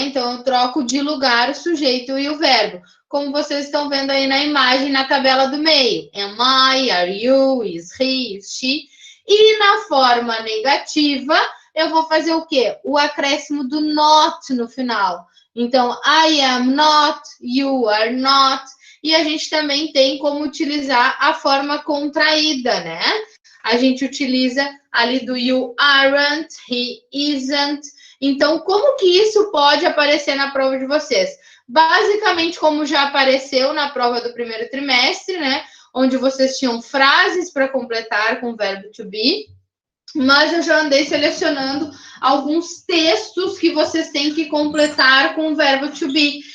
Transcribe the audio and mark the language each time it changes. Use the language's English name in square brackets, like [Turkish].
[Portuguese] Então, eu troco de lugar o sujeito e o verbo. Como vocês estão vendo aí na imagem, na tabela do meio. [English] Am I, are you, is he, is she. [Portuguese] E na forma negativa, eu vou fazer o quê? O acréscimo do not no final. [English] Então, I am not, you are not. [Portuguese] E a gente também tem como utilizar a forma contraída, né? A gente utiliza ali [English] do you aren't, he isn't. [Portuguese] Então, como que isso pode aparecer na prova de vocês? Basicamente, como já apareceu na prova do primeiro trimestre, né? Onde vocês tinham frases para completar com o verbo to be. Mas eu já andei selecionando alguns textos que vocês têm que completar com o verbo to be.